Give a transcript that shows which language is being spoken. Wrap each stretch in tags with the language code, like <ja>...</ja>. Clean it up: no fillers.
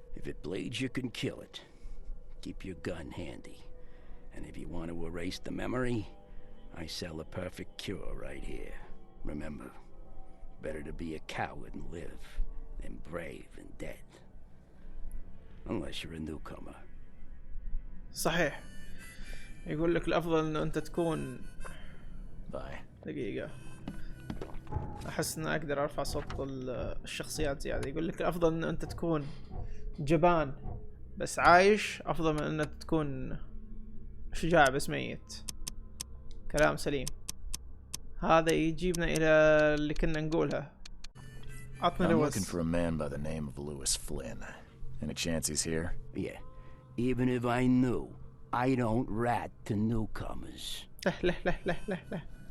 <en>If it bleeds, you can kill it. Keep your gun handy. And if you want to erase the memory, I sell a perfect cure right here. Remember, better to be a coward and live than brave and dead. Unless you're a newcomer.</en> <ar>صحيح. يقول لك الافضل انه انت تكون.</ar> <en>Bye.</en> <ar>دقيقة. احس ان اقدر ارفع صوت الشخصيات زيادة. يقول لك الافضل انه انت تكون جبان بس عايش افضل من انك تكون شجاع بس ميت. كلام سليم. هذا يجيبنا الى اللي كنا نقولها. عطنا</ar> <en>I'm</en> <ar>لويس.</ar> <en>looking for a man by the name of Lewis Flynn. Any chance he's here? Yeah. Even if I knew, I don't rat to newcomers.</en> <ar>لا.</ar>